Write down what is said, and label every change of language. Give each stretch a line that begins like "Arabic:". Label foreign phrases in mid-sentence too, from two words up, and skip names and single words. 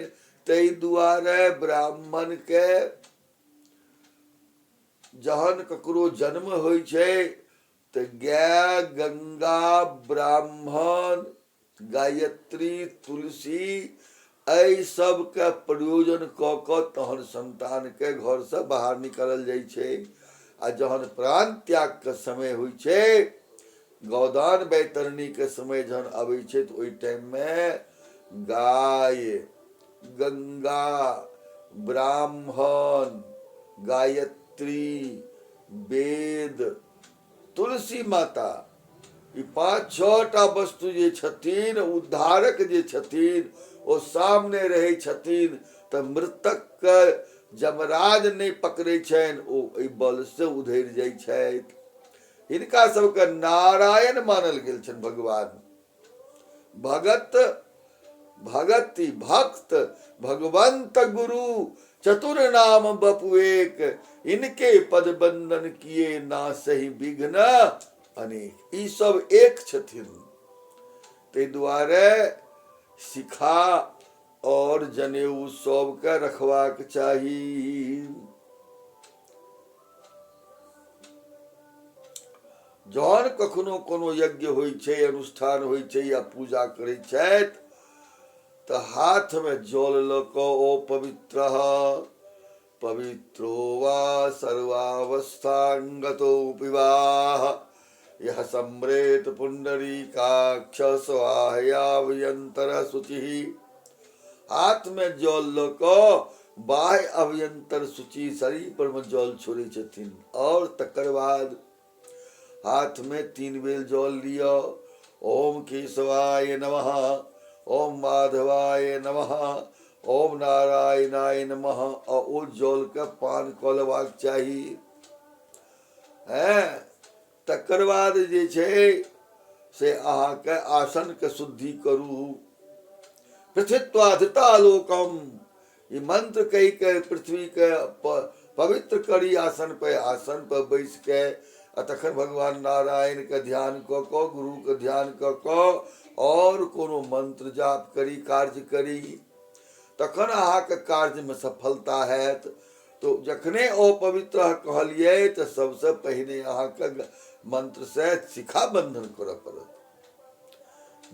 Maithili: तै दुआरे ब्राह्मण के जहन ककरो जन्म होय छे तो गाय गंगा ब्राह्मण गायत्री तुलसी एहि सब के प्रयोजन क तहन संतान के घर से बाहर निकालल जाय छे। आ जहन प्राण त्याग के समय होय छे गौदान बैतरणी के समय जहन आबै छे तो ओहि टाइम में गाय गंगा ब्राह्मण गायत्री वेद तुलसी माता ई 5-6टा वस्तु जे छथिन उद्धारक जे छथिन ओ सामने रहे छथिन। तो मृतक के जमराज नहीं पकड़े छन ओ एहि बल से उधर जाय छथि। हिनका सबके नारायण मानल गेल छन।
Awadhi: भगवान भगति भक्त भगवंत गुरु चतुर नाम बपु एक इनके पद बंदन किए ना सही विघ्न अनेक।
Maithili: ई सब एक छथिन। ते दुआरे शिखा और जनेऊ सबके रखबाक चाही। जहन कखनो कोनो यज्ञ होय छे अनुष्ठान होय छे या पूजा करे छथि तो हाथ में जल ल क ओ
Sanskrit: पवित्र पवित्रो वा सर्वावस्थांगतो विवाह यह सम्रेत पुंडरीकाक्ष स्वाहयाभयंतर शुचि।
Maithili: हाथ में जल ल क
Sanskrit: बाह्य अभ्यंतर शुचि
Maithili: शरीर पर में जल छोड़े छथिन। और तकर बाद हाथ में 3 बेर जल लिया।
Sanskrit: ओम केशवाय नमः ओम माधवाय नमः ओम नारायणाय नमः।
Maithili: और ओ जल के पान क लेबाक चाही। तकर बाद जे छे से अहाँ के आसन के शुद्धि करू।
Sanskrit: पृथ्वीत्वाधिता लोकम
Maithili: ये मंत्र कही के पृथ्वी के पवित्र करी आसन पर बैस के तखन भगवान नारायण के ध्यान क गुरु के ध्यान क और कोनो मंत्र जाप करी कार्य करी तखन अहाँ के कार्य में सफलता हैत। तो जखने अपवित्र कहलिए तो सबसे पहले अहाँ के मंत्र से शिखा बंधन करऽ पड़त।